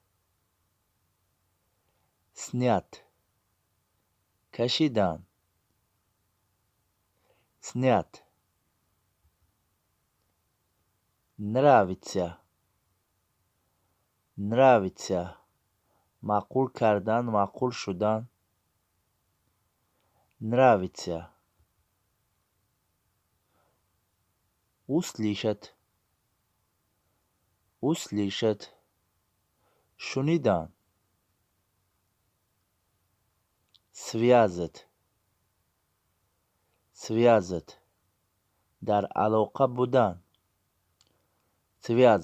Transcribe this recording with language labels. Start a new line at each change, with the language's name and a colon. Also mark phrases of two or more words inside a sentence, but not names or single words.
Russian: Снять. Кашидан. Снять. Нравится. Нравится.
Tajik: Маъқул кардан, маъқул шудан.
Russian: Нравится. Услышать. Услышать. Шунидан. Связать. Связать.
Tajik: Дар алоқа будан.
Russian: Связать.